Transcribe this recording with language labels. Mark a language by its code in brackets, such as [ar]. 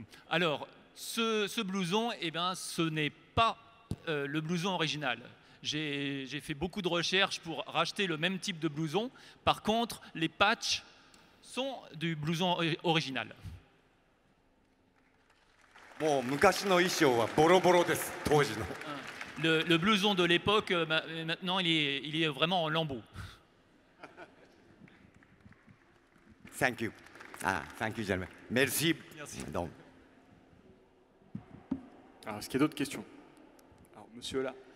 [fr] Alors, ce blouson, eh ben, ce n'est pas le blouson original. J'ai fait beaucoup de recherches pour racheter le même type de blouson. Par contre, les patchs sont du blouson original. [ja] もう昔の衣装はボロボロです、当時の。 [fr] Le blouson de l'époque, maintenant, il est vraiment en lambeaux. [en] Thank you. Thank you, gentlemen. [fr] Merci. Donc. Alors, est-ce qu'il y a d'autres questions? Alors, monsieur là.